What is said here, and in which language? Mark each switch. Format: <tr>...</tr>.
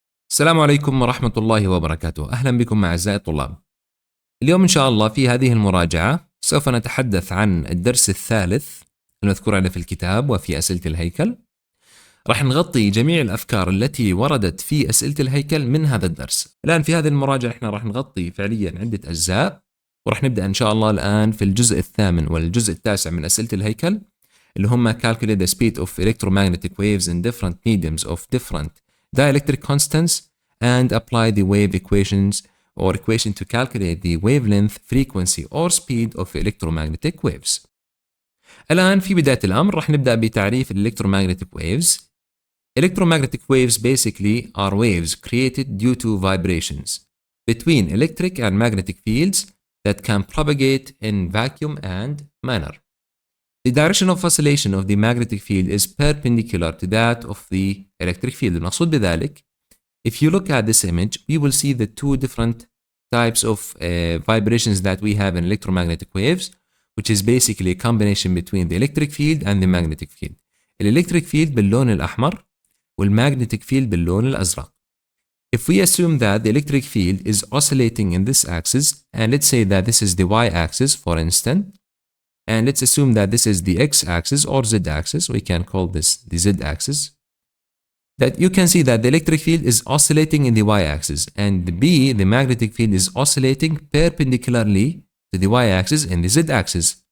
<ar>السلام عليكم ورحمة الله وبركاته. أهلا بكم أعزائي الطلاب. اليوم إن شاء الله في هذه المراجعة سوف نتحدث عن الدرس الثالث المذكور عندنا في الكتاب وفي أسئلة الهيكل. راح نغطي جميع الأفكار التي وردت في أسئلة الهيكل من هذا الدرس. الآن في هذه المراجعة إحنا راح نغطي فعليا عدة أجزاء، وراح نبدأ إن شاء الله الآن في الجزء الثامن والجزء التاسع من أسئلة الهيكل اللي هم calculate</ar> <en>the speed of electromagnetic waves in different mediums of different dielectric constants and apply the wave equations or equation to calculate the wavelength, frequency or speed of electromagnetic waves.</en> <ar>الآن في بداية الأمر راح نبدأ بتعريف electromagnetic waves.</ar> <en>Electromagnetic waves basically are waves created due to vibrations between electric and magnetic fields that can propagate in vacuum and manner. The direction of oscillation of the magnetic field is perpendicular to that of the electric field.</en> <ar>المقصود بذلك</ar> <en>if you look at this image, we will see the two different types of vibrations that we have in electromagnetic waves, which is basically a combination between the electric field and the magnetic field.</en> <ar>Electric field باللون الأحمر والmagnetic field باللون الأزرق.</ar> <en>If we assume that the electric field is oscillating in this axis, and let's say that this is the y-axis for instance, and let's assume that this is the x-axis or z-axis, we can call this the z-axis, that you can see that the electric field is oscillating in the y-axis, and B, the magnetic field is oscillating perpendicularly to the y-axis and the z-axis.</en>